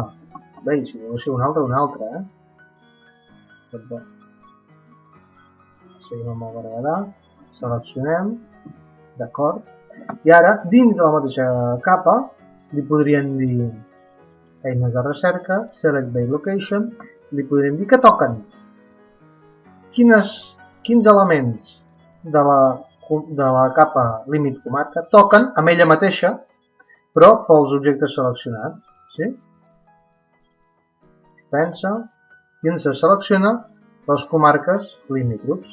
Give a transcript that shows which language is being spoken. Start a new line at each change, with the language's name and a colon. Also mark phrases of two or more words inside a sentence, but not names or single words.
Catalan: Bé, si volguéssiu una altra, Tot bé. Seguim amb el Berguedà, seleccionem, d'acord. I ara, dins de la mateixa capa, li podríem dir eines de recerca,
English: select by location,
Catalan: li podríem dir que toquen. Quins elements de la capa límit comarca toquen amb ella mateixa, però pels objectes seleccionats. Sí? Pensa i ens selecciona les comarques limítrofs.